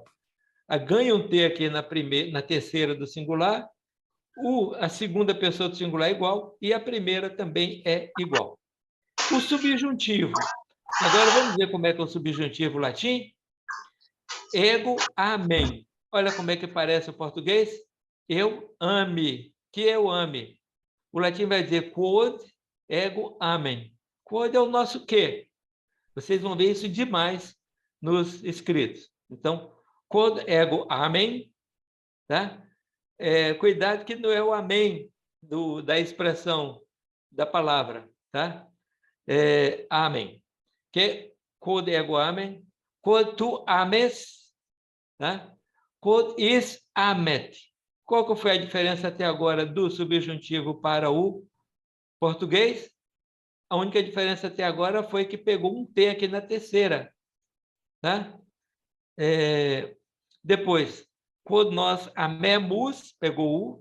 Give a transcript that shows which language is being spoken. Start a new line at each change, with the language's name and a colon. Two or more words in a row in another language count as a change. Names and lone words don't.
Portuguese: Ganha um T aqui na terceira do singular, a segunda pessoa do singular é igual e a primeira também é igual. O subjuntivo. Agora vamos ver como é que é o subjuntivo latim.
Latin: Ego, amém.
Portuguese: Olha como é que parece o português. Eu ame. Que eu ame. O latim vai dizer
Latin: quod ego amem.
Portuguese: Quod é o nosso quê? Vocês vão ver isso demais nos escritos. Então,
Latin: quod ego amem,
Portuguese: tá? Cuidado que não é o amém da expressão da palavra, tá? Amém.
Latin: Que quod ego amem, quod tu ames, tá? Quod is amet.
Portuguese: Qual que foi a diferença até agora do subjuntivo para o português? A única diferença até agora foi que pegou um T aqui na terceira. Tá? Depois, quando nós amemos, pegou U.